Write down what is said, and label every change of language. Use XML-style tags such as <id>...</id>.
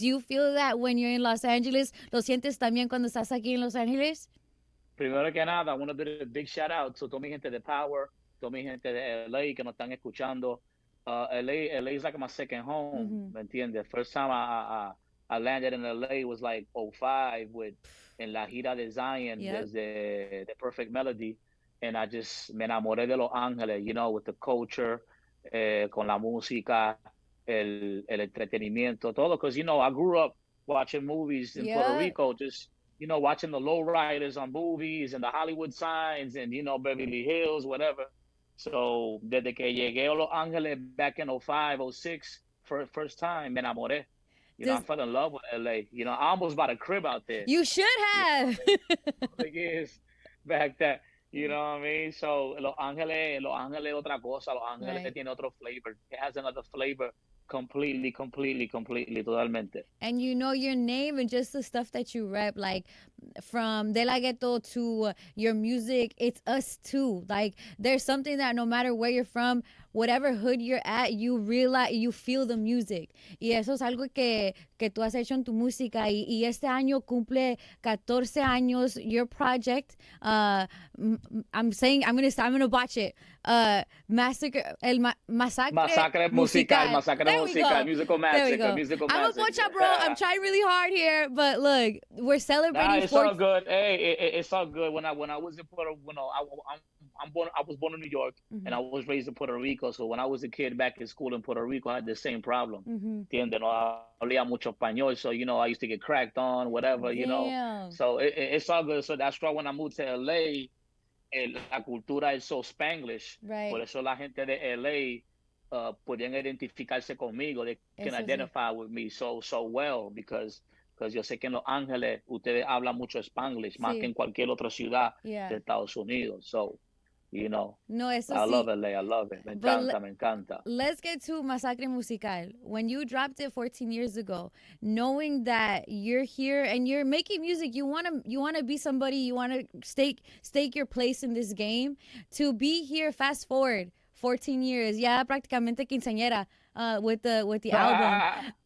<en>Do you feel that when you're in Los Angeles?</en> <es>¿Lo sientes también cuando estás aquí en Los Ángeles? Primero que nada,</es> <en>I want to do a big shout out to</en> <es>toda mi gente de Power, toda mi gente de LA que nos están escuchando.</es> <en>LA is like my second home,</en> <es>¿me entiendes?</es> <en>First time I landed in LA was like '05 with</en> <es>en la gira de Zion, desde</es> <en>The Perfect Melody, and I just</en> <es>me enamoré de Los Ángeles,</es> <en>you know, with the culture,</en> <es>con la música, el entretenimiento, todo,</es> <en>because, you know, I grew up watching movies in Puerto Rico, just, you know, watching the lowriders on movies and the Hollywood signs and, you know, Beverly Hills, whatever.</en> <es>So, desde que llegué a Los Ángeles</es> <en>back in '05, '06, first time,</en> <es>me enamoré.</es> <en>You know, I fell in love with LA. You know, I almost bought a crib out there. You should have. You know, years back that, you know what I mean?</en> <es>So, Los Ángeles otra cosa. Los Ángeles tiene otro flavor.</es> <en>It has another flavor completely,</en> <es>totalmente.</es> <en>And you know your name and just the stuff that you rep, like from De La Ghetto to your music, it's us too. Like there's something that no matter where you're from, whatever hood you're at, you realize, you feel the music.</en> <es>Y eso es algo que tú has hecho en tu música. Y este año cumple 14 años</es> <en>your project. I'm gonna botch it. Masacre musical, musical massacre, musical I'm a bocha, bro. I'm trying really hard here, but look, we're celebrating. It's all good. Hey, it's all good. When I was in Puerto, I was born in New York, and I was raised in Puerto Rico. So when I was a kid back in school in Puerto Rico, I had the same problem.</en> <es>Entiende? No hablaba mucho español,</es> <en>so you know I used to get cracked on, whatever, you know. So it's all good. So that's why when I moved to LA,</en> <es>la cultura</es> <en>is so Spanglish. Right.</en> <es>Por eso la gente de LA podían identificarse conmigo.</es> <en>They can identify with me so well because</en> <es>yo sé que en Los Ángeles ustedes hablan mucho Spanglish, más que en cualquier otra ciudad de Estados Unidos.</es> <en>So, you know, I love LA, I love it.</en> <es>Me encanta.</es> <en>Let's get to Masacre Musical. When you dropped it 14 years ago, knowing that you're here and you're making music, you wanna be somebody, you wanna stake your place in this game. To be here, fast forward 14 years,</en> <es>ya prácticamente quinceañera</es> <en>with the album.</en>